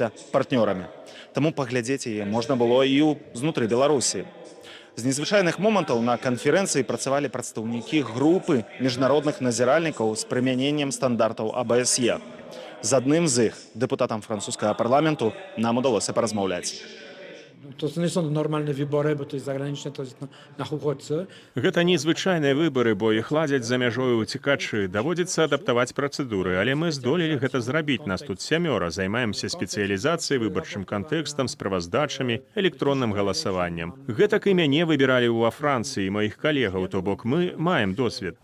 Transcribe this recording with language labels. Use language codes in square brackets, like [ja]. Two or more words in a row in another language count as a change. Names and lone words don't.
[be] Таму паглядзець яе можна было і знутры Беларусі. З незвычайных момантаў на канферэнцыі працавалі прадстаўнікі групы міжнародных назіральнікаў з прымяненнем стандартаў АБСЕ. З адным з іх, дэпутатам французскага парламенту, нам удалося паразмаўляць. [pl] To nie są normalne wybory, bo to jest zagraniczne, to jest na uchodźcy. [be] Гэта незвычайныя выбары, бо іх ладзяць за мяжою уцікачы. Даводзіцца адаптаваць працэдуры, але мы здолелі гэта зрабіць. Нас тут 7, займаемся спецыялізацыяй, выбарчым кантэкстам, справаздачамі, электронным галасаваннем. Гэтак і мяне выбіралі ва Францыі, маіх калегаў, то бок мы маем досвед.